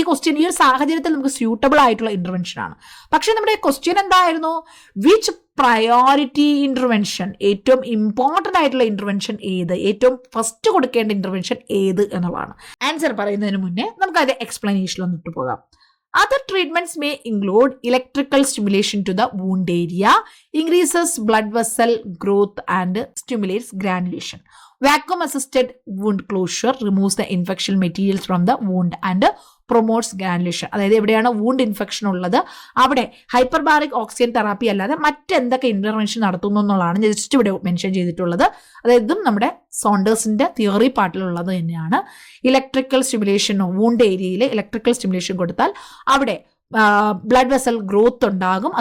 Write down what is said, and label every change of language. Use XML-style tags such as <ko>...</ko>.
<ml>ഈ ക്വസ്റ്റ്യൻ ഈ ഒരു സാഹചര്യത്തിൽ നമുക്ക് സ്യൂട്ടബിൾ ആയിട്ടുള്ള ഇന്റർവെൻഷൻ ആണ്. പക്ഷെ നമ്മുടെ ക്വസ്റ്റ്യൻ എന്തായിരുന്നു,</ml> <en>which priority intervention,</en> <ml>ഏറ്റവും ഇമ്പോർട്ടൻ്റ് ആയിട്ടുള്ള ഇന്റർവെൻഷൻ ഏത്, ഏറ്റവും ഫസ്റ്റ് കൊടുക്കേണ്ട ഇന്റർവെൻഷൻ ഏത് എന്നുള്ളതാണ്. ആൻസർ പറയുന്നതിന് മുന്നേ നമുക്ക് അതിന്റെ എക്സ്പ്ലനേഷനിലൊന്ന് ഇട്ടു പോകാം.</ml> <en>Other treatments may include electrical stimulation to the wound area, increases blood vessel growth and stimulates granulation. Vacuum assisted wound closure removes the infection materials from the wound and promotes granulation.</en> <ml>അതായത് എവിടെയാണ് wound infection ഉള്ളത് അവിടെ hyperbaric oxygen therapy അല്ലാതെ മറ്റെന്തൊക്കെ intervention നടത്തുന്നു എന്നുള്ളതാണ് just ഇവിടെ mention ചെയ്തിട്ടുള്ളത്. അതായത് ഇതും നമ്മുടെ സോണ്ടേഴ്സിന്റെ തിയറി പാർട്ടിലുള്ളത് തന്നെയാണ്. ഇലക്ട്രിക്കൽ സ്റ്റിമുലേഷൻ, വൂണ്ട് ഏരിയയിൽ ഇലക്ട്രിക്കൽ സ്റ്റിമുലേഷൻ കൊടുത്താൽ അവിടെ ബ്ലഡ് വെസൽ ഗ്രോത്ത് ഉണ്ടാകും.</ml>